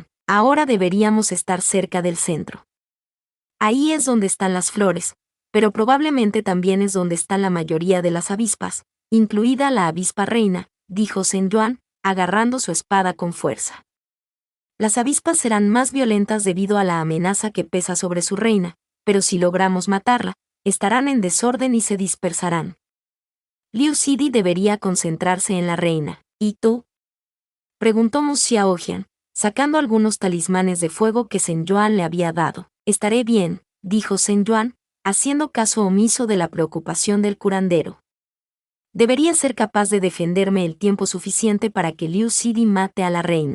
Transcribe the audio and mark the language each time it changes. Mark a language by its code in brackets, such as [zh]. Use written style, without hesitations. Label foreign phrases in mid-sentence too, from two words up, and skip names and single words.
[es] Ahora deberíamos estar cerca del centro. Ahí es donde están las flores, pero probablemente también es donde están la mayoría de las avispas, incluida la avispa reina, dijo Zhen Yuan, agarrando su espada con fuerza. Las avispas serán más violentas debido a la amenaza que pesa sobre su reina, pero si logramos matarla, estarán en desorden y se dispersarán. Liu Sidi debería concentrarse en la reina. ¿Y tú?, preguntó Mu Xiaojian, sacando algunos talismanes de fuego que Zhen Yuan le había dado. Estaré bien, dijo Zhen Yuan, haciendo caso omiso de la preocupación del curandero. Debería ser capaz de defenderme el tiempo suficiente para que Liu Sidi mate a la reina.